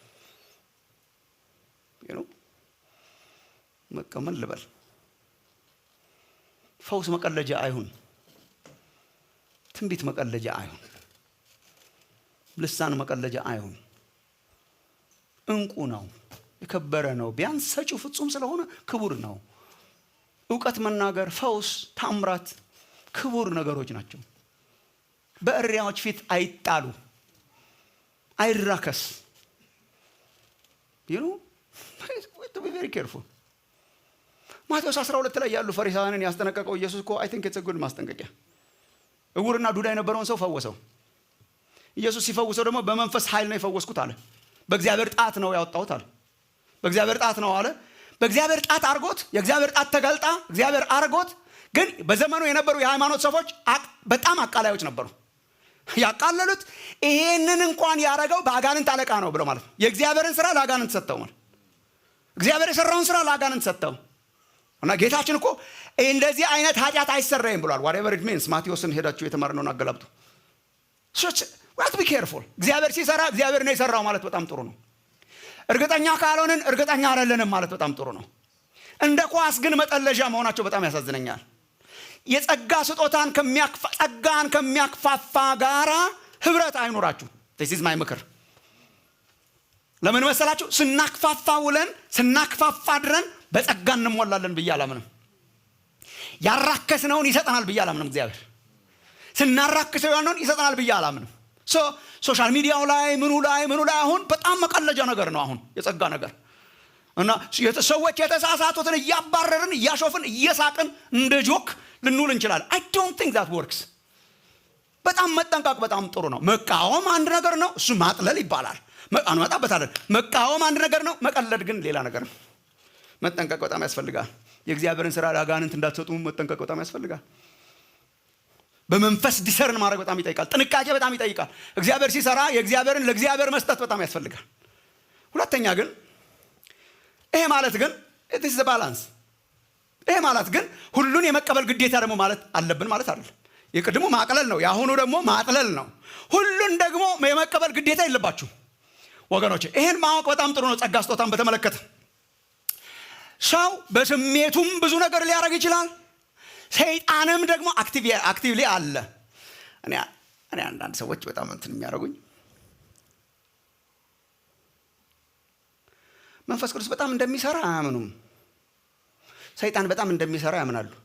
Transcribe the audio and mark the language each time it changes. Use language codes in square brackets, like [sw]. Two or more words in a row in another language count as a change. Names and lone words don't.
[am] መቀመል ልበል ፈውስ መቀለጃ አይሁን፣ ትንቢት መቀለጃ አይሁን፣ ልሳን መቀለጃ አይሁን። እንቁ ነው፣ የከበረ ነው። ቢያንስ ሰጪው ፍጹም ስለሆነ ክቡር ነው። ዕውቀት መናገር፣ ፈውስ፣ ታምራት ክቡር ነገሮች ናቸው። በእሪያዎች ፊት አይጣሉ፣ አይራከስ። [en] to be very careful። [am] ማቴዎስ 12 ላይ ያሉ ፈሪሳውያንን ያስጠነቀቀው ኢየሱስ እኮ [en] I think it's a good [am] ማስጠንቀቂያ። እውርና ዱዳ የነበረውን ሰው ፈወሰው። ኢየሱስ ሲፈውሰው ደግሞ በመንፈስ ኃይል ነው የፈወስኩት አለ። በእግዚአብሔር ጣት ነው ያወጣሁት አለ። በእግዚአብሔር ጣት ነው አለ። በእግዚአብሔር ጣት አርጎት፣ የእግዚአብሔር ጣት ተገልጣ እግዚአብሔር አርጎት። ግን በዘመኑ የነበሩ የሃይማኖት ሰዎች በጣም አቃላዮች ነበሩ። ያቃለሉት ይሄንን እንኳን ያረጋው በአጋንንት አለቃ ነው ብለው ማለት ነው። የእግዚአብሔርን ስራ ለአጋንንት ሰጠው ማለት እግዚአብሔር የሰራውን ስራ ለአጋንንት ሰጠው። እና ጌታችን እኮ እንደዚህ አይነት ኃጢአት አይሰራይም ብሏል። [en] whatever it means [am] ማቴዎስን ሄዳችሁ የተማርነውን አገላብጡ። [en] we have to be careful። [am] እግዚአብሔር ሲሰራ እግዚአብሔር ነው የሰራው ማለት በጣም ጥሩ ነው። እርግጠኛ ካልሆንን እርግጠኛ አይደለንም ማለት በጣም ጥሩ ነው። እንደ ኳስ ግን መጠለዣ መሆናቸው በጣም ያሳዝነኛል። የጸጋ ስጦታን ጸጋን ከሚያክፋፋ ጋራ ህብረት አይኖራችሁ። [en] this is my [am] ምክር። ለምን መሰላችሁ? ስናክፋፋ ውለን ስናክፋፋ ድረን በጸጋ እንሞላለን ብዬ አላምንም። ያራከስነውን ይሰጠናል ብዬ አላምንም። እግዚአብሔር ስናራክሰው ያለውን ይሰጠናል ብዬ አላምንም። ሶሻል ሚዲያው ላይ ምኑ ላይ አሁን በጣም መቀለጃ ነገር ነው አሁን የጸጋ ነገር። እና ሰዎች የተሳሳቱትን እያባረርን እያሾፍን እየሳቅን እንደ ጆክ ልንውል እንችላለን። [en] I don't think that works። [am] በጣም መጠንቀቅ በጣም ጥሩ ነው። መቃወም አንድ ነገር ነው፣ እሱ ማጥለል ይባላል። አንመጣበታለን። መቃወም አንድ ነገር ነው፣ መቀለድ ግን ሌላ ነገር ነው። መጠንቀቅ በጣም ያስፈልጋል። የእግዚአብሔርን ስራ ለአጋንንት እንዳትሰጡ መጠንቀቅ በጣም ያስፈልጋል። በመንፈስ ዲሰርን ማድረግ በጣም ይጠይቃል። ጥንቃቄ በጣም ይጠይቃል። እግዚአብሔር ሲሰራ የእግዚአብሔርን ለእግዚአብሔር መስጠት በጣም ያስፈልጋል። ሁለተኛ ግን ይሄ ማለት ግን [en] it is the balance። [am] ይሄ ማለት ግን ሁሉን የመቀበል ግዴታ ደግሞ ማለት አለብን ማለት አይደለም። የቅድሙ ማቅለል ነው፣ የአሁኑ ደግሞ ማጥለል ነው። ሁሉን ደግሞ የመቀበል ግዴታ የለባችሁ ወገኖች። ይሄን ማወቅ በጣም ጥሩ ነው። ጸጋ ስጦታን በተመለከተ ሰው በስሜቱም ብዙ ነገር ሊያደርግ ይችላል። ሰይጣንም ደግሞ አክቲቭሊ አለ። እኔ አንዳንድ ሰዎች በጣም እንትን የሚያደርጉኝ መንፈስ ቅዱስ በጣም እንደሚሰራ አያምኑም። ሰይጣን በጣም እንደሚሰራ ያምናሉ።